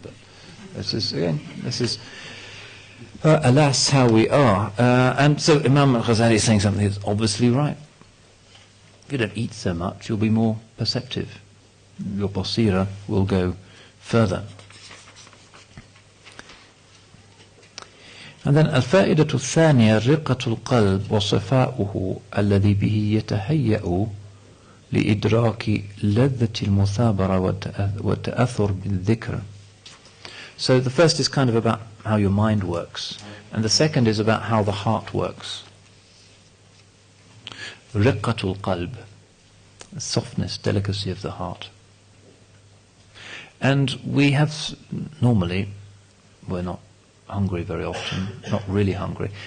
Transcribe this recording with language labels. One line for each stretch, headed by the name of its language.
English: But this is alas how we are. And so Imam al-Ghazali is saying something that's obviously right. If you don't eat so much, you'll be more perceptive. Your basira will go further. And then
Arabic: الفائدة الثانية رقة القلب وصفاؤه الذي به يتهيأ لإدراك لذة المثابرة والتأثر بالذكر.
English: So the first is kind of about how your mind works, and the second is about how the heart works.
Arabic: رقة القلب,
English: the softness, delicacy of the heart. And we have normally, we're not hungry very often, not really hungry.